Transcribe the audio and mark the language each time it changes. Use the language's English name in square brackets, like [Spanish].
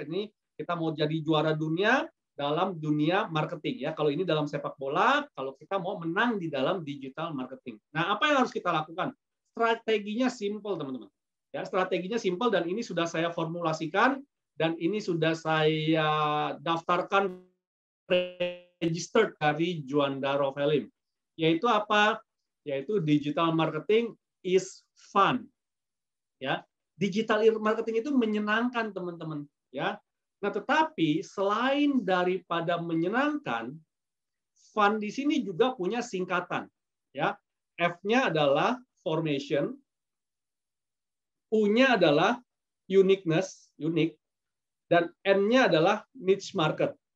[Indonesian] Ini kita mau jadi juara dunia dalam dunia marketing ya. Kalau ini dalam sepak bola, kalau kita mau menang di dalam digital marketing. Nah, apa yang harus kita lakukan? Strateginya simple, teman-teman. Ya, strateginya simple dan ini sudah saya formulasikan dan ini sudah saya daftarkan registered dari Juanda Rovelim. Yaitu apa? Yaitu [English] digital marketing is fun. [Indonesian] Ya, digital marketing itu menyenangkan, teman-teman. Ya, nah tetapi selain daripada menyenangkan, fun di sini juga punya singkatan. Ya, F-nya adalah formation, U-nya adalah uniqueness, unik, dan N-nya adalah niche market.